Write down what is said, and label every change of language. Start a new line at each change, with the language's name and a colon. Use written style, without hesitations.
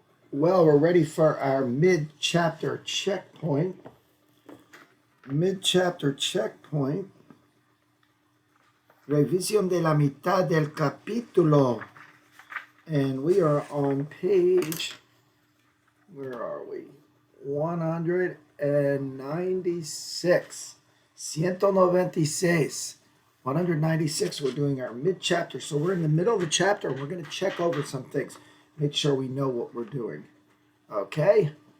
English: Well, we're ready for our mid-chapter checkpoint. Mid-chapter checkpoint.
Spanish: Revisión de la mitad del capítulo.
English: And we are on page, where are we? 196. 196. 196, we're doing our mid-chapter. So we're in the middle of the chapter, and we're going to check over some things. Make sure we know what we're doing. Okay?